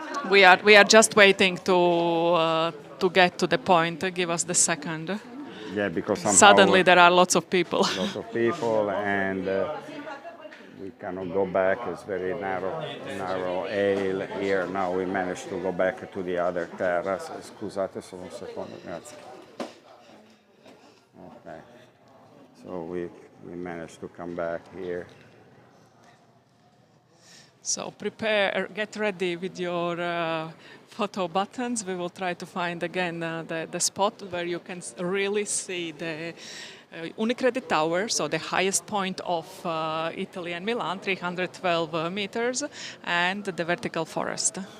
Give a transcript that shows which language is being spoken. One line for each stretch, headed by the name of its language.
English: We are just waiting to get to the point. Give us the second. Yeah, because suddenly there are lots of people. Lots of people, and we cannot go back. It's very narrow aisle here. Now we managed to go back to the other terrace.
Italian: Scusate solo un secondo, grazie.
English: Okay, so we managed to come back here. So get ready with your photo buttons. We will try to find again the spot where you can really see the Unicredit Tower, so the highest point of Italy and Milan, 312 meters, and the vertical forest.